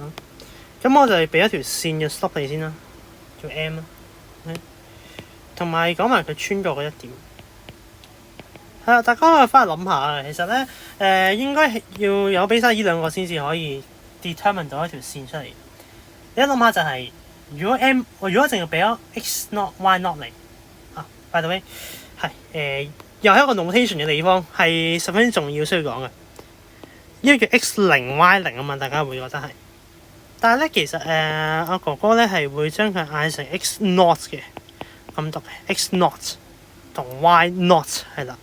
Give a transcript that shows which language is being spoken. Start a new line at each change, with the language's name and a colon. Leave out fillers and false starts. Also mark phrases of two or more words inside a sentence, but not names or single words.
Cantonese: 咁我就俾一條線嘅 slope 你先啦，叫 M 啦，同埋講埋佢穿過嗰一點。係啦，大家可以翻去諗下，其實咧應該要有俾晒呢兩個先至可以 determine 到一條線出嚟。你一諗下就係、是，如果淨係俾咗 x not y not 嚟啊
English: by the way
Cantonese: 係又係一個 notation 嘅地方，係十分之重要需要講嘅。呢個叫 x0 y0 啊嘛，大家會覺得係。但係咧，其實阿哥哥咧係會將佢嗌成 x not 嘅，咁讀 x not 同 y not 係啦。